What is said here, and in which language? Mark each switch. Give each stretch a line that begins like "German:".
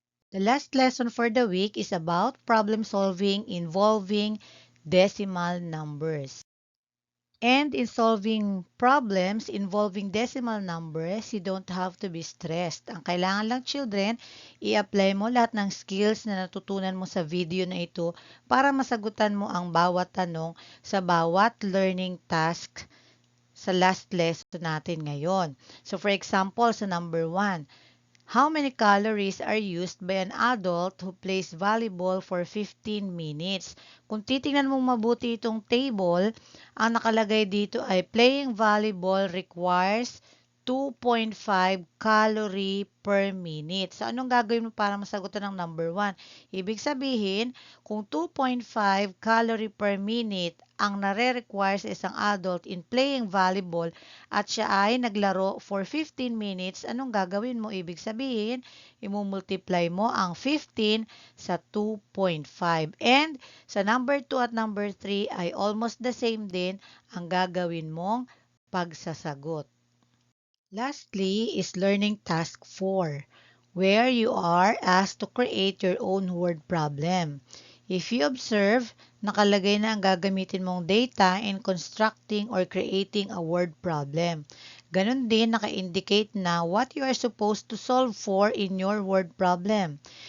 English: The last lesson for the week is about problem solving involving decimal numbers. And in solving problems involving decimal numbers, you don't have to be stressed.
Filipino: Ang kailangan lang children, i-apply mo lahat ng skills na natutunan mo sa video na ito para masagutan mo ang bawat tanong sa bawat learning task sa
English: last lesson
Filipino: natin ngayon.
English: So for example, sa number 1, how many calories are used by an adult who plays volleyball for 15 minutes?
Filipino: Kung titingnan mong mabuti itong table, ang nakalagay dito ay
English: playing volleyball requires 2.5 calorie per minute.
Filipino: So, anong gagawin mo para masagutan ng number 1? Ibig sabihin, kung 2.5
English: calorie per minute
Filipino: ang nare-require sa isang adult
English: in playing volleyball
Filipino: at siya ay naglaro for 15 minutes, anong gagawin mo? Ibig sabihin, imumultiply mo ang 15 sa 2.5. And sa number 2 at number 3 ay
English: almost the same
Filipino: din ang gagawin mong pagsasagot.
English: Lastly is learning task 4, where you are asked to create your own word problem. If you observe,
Filipino: nakalagay na ang gagamitin mong
English: data in constructing or creating a word problem.
Filipino: Ganon din,
English: naka-indicate na what you are supposed to solve for in your word problem.